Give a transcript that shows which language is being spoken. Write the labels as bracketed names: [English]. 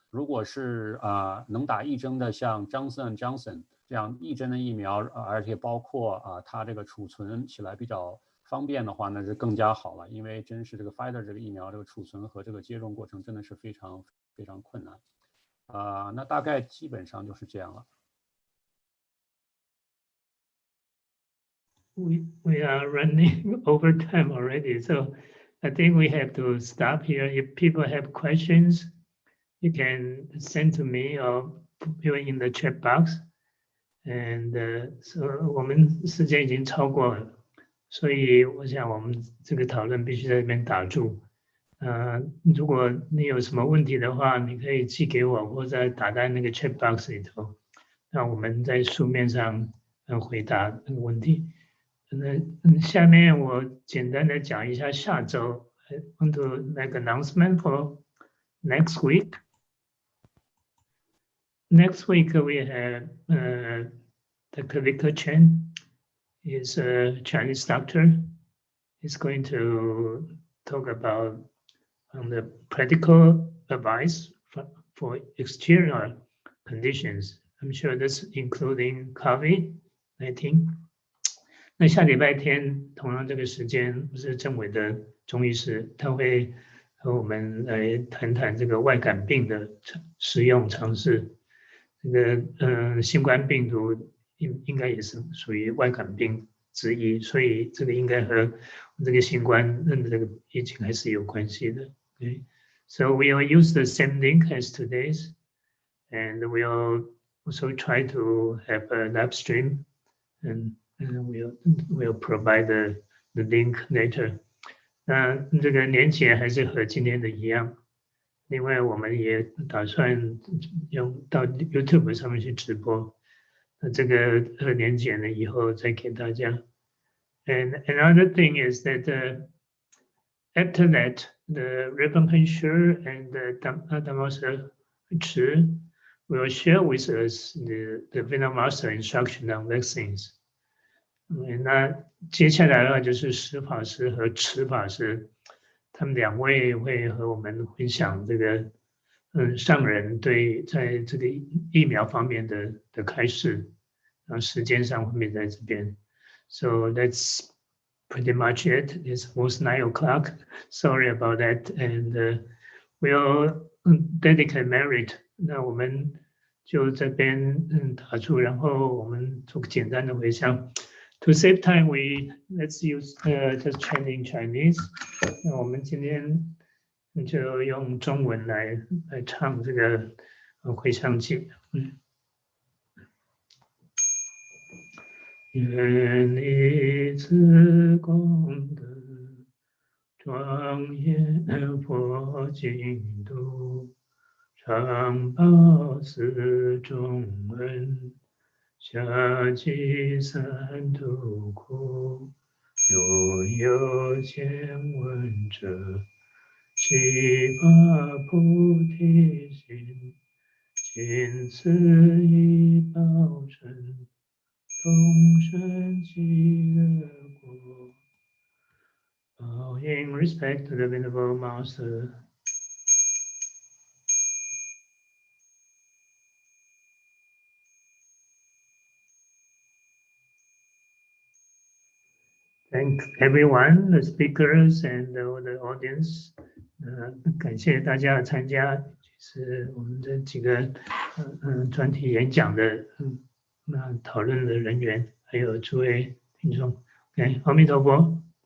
[Chinese] 如果是能打1针的，像 Johnson & Johnson 这样1针的疫苗，而且包括它这个储存起来比较方便的话，那是更加好了，因为真是这个 Pfizer 这个疫苗这个储存和这个接种过程真的是非常非常困难那大概基本上就是这样了。 [English] we are running over time already, so I think we have to stop here. If people have questions, you can send to me or put it in the chat box. And so [Chinese] 我们时间已经超过了，所以我想我们这个讨论必须在这边打住。如果你有什么问题的话，你可以寄给我，或者打在那个 chat box 里头，那我们在书面上回答那个问题。下面我简单的讲一下下周。 [English] I want to make announcement for next week. Next week we have Dr. Victor Chen. He's a Chinese doctor. He's going to talk about the practical advice for external conditions. I'm sure that's including COVID-19. [Chinese] 那下礼拜天同样这个时间是政委的中医师，他会和我们来谈谈这个外感病的实用常识。这个新冠病毒应该也是属于外感病之一，所以这个应该和这个新冠这个疫情还是有关系的。 [English] Okay? So we will use the same link as today's, and we'll also try to have a live stream, and we'll provide the link later. [Chinese] 那这个连结还是和今天的一样。另外，我们也打算用到 YouTube 上面去直播。那这个连结呢，以后再给大家。 [English] And another thing is that after that, the Reverend Hensher and Damaster Chi will share with us the Venom Master instruction on vaccines. [Chinese] 那接下来的就是施法师和持法师，他们两位会和我们分享这个上人对在这个疫苗方面的开示，然后时间上分别在这边。 [English] So that's pretty much it. It's almost 9 o'clock. Sorry about that. And we'll dedicate merit. [Chinese] 那我们就这边打出，然后我们做个简单的回向。 [English] To save time, let's use just chanting Chinese. [Chinese] 那我们今天就用中文来唱这个回向偈。愿以此功德庄严佛净土，常保四重恩，下济三途苦。若有见闻者，悉发菩提心，尽此一报身，同生极乐国。 [English] In respect to the Venerable Master. Thank everyone, the speakers and the audience. [Chinese] 感谢大家的参加，是我们这几个专题演讲的讨论的人员，还有诸位听众。OK， 阿弥陀佛。